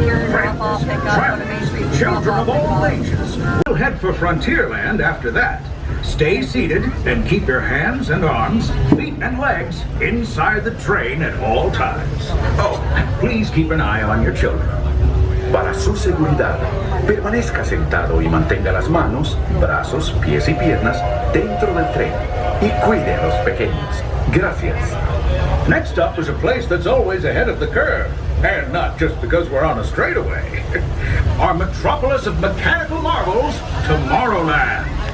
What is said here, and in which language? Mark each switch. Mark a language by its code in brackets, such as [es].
[en] Friends, travelers, children of all ages, we'll head for Frontierland after that. Stay seated and keep your hands and arms, feet and legs inside the train at all times. Oh, please keep an eye on your children. [es] Para su seguridad, permanezca sentado y mantenga las manos, brazos, pies y piernas dentro del tren y cuide a los pequeños. Gracias. [en] Next up is a place that's always ahead of the curve, and not just because we're on a straightaway. Our metropolis of mechanical marvels, Tomorrowland.